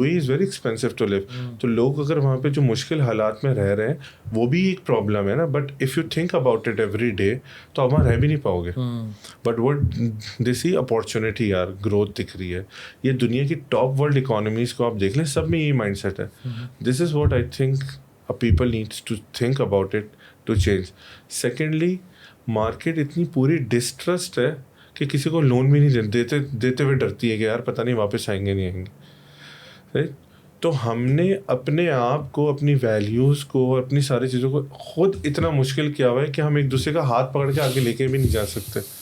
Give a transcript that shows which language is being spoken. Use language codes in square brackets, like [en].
[en] UAE is very expensive to live. [hi] तो लोग अगर वहाँ पे जो मुश्किल हालात में रह रहे हैं वो भी एक प्रॉब्लम है ना. [en] but if you think about it every day [hi] तो आप वहाँ रह भी नहीं पाओगे. [en] but what this ही opportunity [hi] यार, ग्रोथ दिख रही है. ये दुनिया की टॉप वर्ल्ड इकोनॉमीज़ को आप देख लें, सब में यही माइंड सेट है. [en] This is what I think people needs to think about it to change. [hi] Secondly, market इतनी पूरी डिस्ट्रस्ट है कि किसी को लोन भी नहीं देते हुए डरती है कि यार पता नहीं वापस आएंगे नहीं आएंगे. राइट. तो हमने अपने आप को, अपनी वैल्यूज़ को, अपनी सारी चीज़ों को खुद इतना मुश्किल किया हुआ है कि हम एक दूसरे का हाथ पकड़ के आगे लेके भी नहीं जा सकते.